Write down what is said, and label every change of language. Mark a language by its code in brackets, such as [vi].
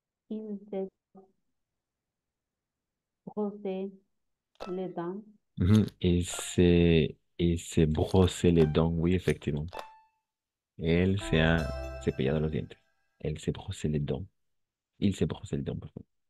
[fr] Il s'est brossé les dents. Mhm, il s'est brossé les dents, oui, effectivement. [es] Él se ha cepillado los dientes. [fr] Él se brossé les dents. Il s'est brossé les dents, pardon.